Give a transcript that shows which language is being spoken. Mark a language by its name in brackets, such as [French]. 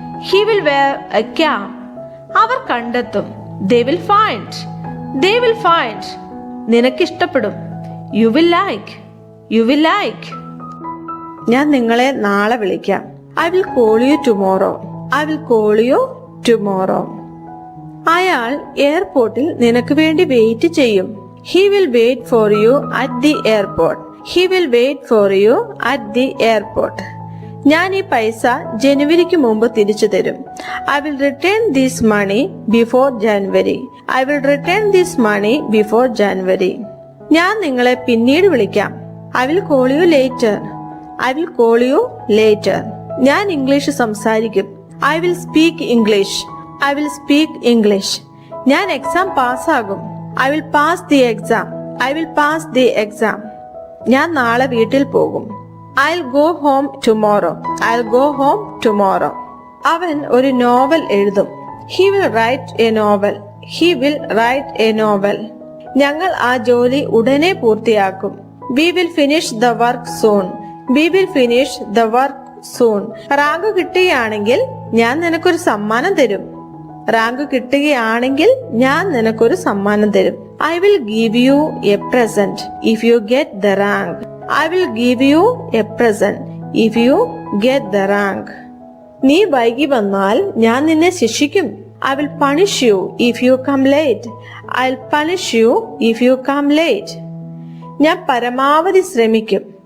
[English] He will wear a cap. [Malayalam] അവർ കണ്ടെത്തും. [English] They will find. They will find. [Malayalam] നിനക്ക് ഇഷ്ടപ്പെടും. [English] You will like. You will like. [Malayalam] ഞാൻ നിങ്ങളെ നാളെ വിളിക്കാം. [English] I will call you tomorrow. I will call you tomorrow. [Malayalam] അയാൾ എയർപോർട്ടിൽ നിനക്ക് വേണ്ടി വെയിറ്റ് ചെയ്യും. [English] He will wait for you at the airport. He will wait for you at the airport. [Malayalam] ഞാൻ ഈ പൈസ ജനുവരിക്ക് മുമ്പ് തിരിച്ചു തരും. [English] I will return this money before January. I will return this money before January. [Malayalam] ഞാൻ നിങ്ങളെ പിന്നീട് വിളിക്കാം. [English] I will call you later. I will call you later. [Malayalam] ഞാൻ ഇംഗ്ലീഷ് സംസാരിക്കും. [English] I will speak English. I will speak English. [Malayalam] ഞാൻ exam പാസ്സാകും. [English] I will pass the exam. I will pass the exam. [Malayalam] ഞാൻ നാളെ വീട്ടിൽ പോകും. [English] I'll go home tomorrow. I'll go home tomorrow. [Malayalam] അവൻ ഒരു novel എഴുതും. [English] He will write a novel. He will write a novel. [Malayalam] ഞങ്ങൾ ആ ജോലി ഉടനെ പൂർത്തിയാക്കും. [English] We will finish the work soon. We will finish the work soon. [Malayalam] Rank കിട്ടുകയാണെങ്കിൽ ഞാൻ നിനക്കൊരു സമ്മാനം തരും. റാങ്ക് കിട്ടുകയാണെങ്കിൽ ഞാൻ നിനക്കൊരു സമ്മാനം തരും. [English] I will give you a present if you get the rank. I will give you a present if you get the rank. [Malayalam] നീ വൈകി വന്നാൽ ഞാൻ നിന്നെ ശിക്ഷിക്കും. [English] I will punish you if you come late. I'll punish you if you come late. [Malayalam] ഞാൻ പരമാവധി ശ്രമിക്കും.